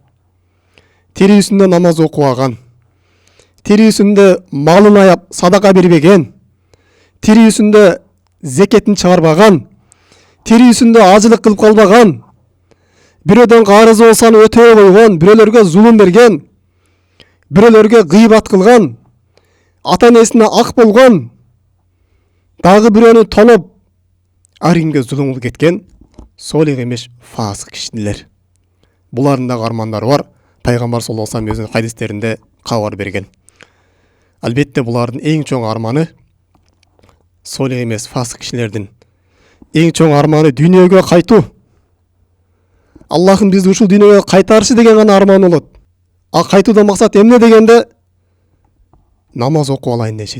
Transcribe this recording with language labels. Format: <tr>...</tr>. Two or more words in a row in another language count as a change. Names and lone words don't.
<ky>Тирүүсүндө намаз окубаган, тирүүсүндө малын аяп садака бербеген, тирүүсүндө зекетин чыгарбаган, тирүүсүндө ажылык кылып калбаган, бирөөдөн карызы болсо аны өтөбөй койгон, бирөөлөргө зулум берген, бирөөлөргө гыйбат кылган, ата энесине ак болгон, дагы бирөөнү тоноп, ар кимге зулум кылып кеткен солих эмес фасык кишилер. Булардын да армандары бар. Пайгамбар</ky> <ar>صلى الله عليه وسلم</ar> <ky>өзүнүн хадистеринде кабар берген. Албетте булардын эң чоң арманы, солих эмес фасык кишилердин эң чоң арманы дүйнөгө кайтуу. Аллахым бизди ушул дүйнөгө кайтарышы деген гана арман болот. А кайтуудан максат эмне дегенде, намаз окуп алайын дешет.</ky>